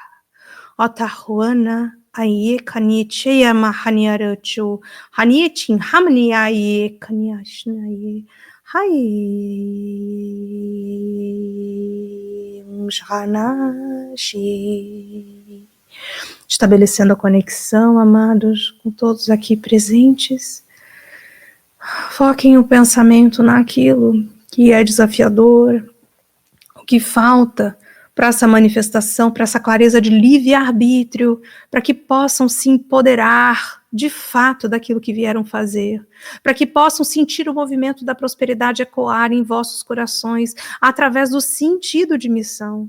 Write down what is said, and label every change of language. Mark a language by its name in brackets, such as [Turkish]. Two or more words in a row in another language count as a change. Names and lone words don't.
[Portuguese] Otahuana aye kanicheya mahanyaracho. Hanie chin hamni aye kanyashna ye. Hai. Shanashi. Estabelecendo a conexão, amados, com todos aqui presentes. Foquem o pensamento naquilo que é desafiador, o que falta para essa manifestação, para essa clareza de livre-arbítrio, para que possam se empoderar de fato daquilo que vieram fazer, para que possam sentir o movimento da prosperidade ecoar em vossos corações através do sentido de missão.